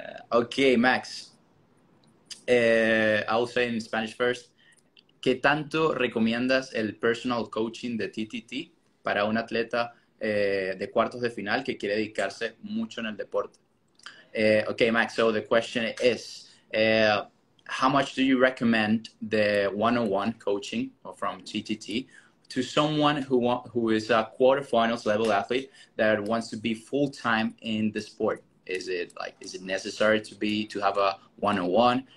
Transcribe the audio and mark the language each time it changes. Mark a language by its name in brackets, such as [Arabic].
[English] Okay, Max. I'll say in Spanish first. [Spanish] ¿Qué tanto recomiendas el personal coaching de TTT para un atleta de cuartos de final que quiere dedicarse mucho en el deporte? [English] Okay, Max, so the question is, how much do you recommend the one-on-one coaching from TTT to someone who is a quarterfinals level athlete that wants to be full-time in the sport? Is it necessary to have a one-on-one?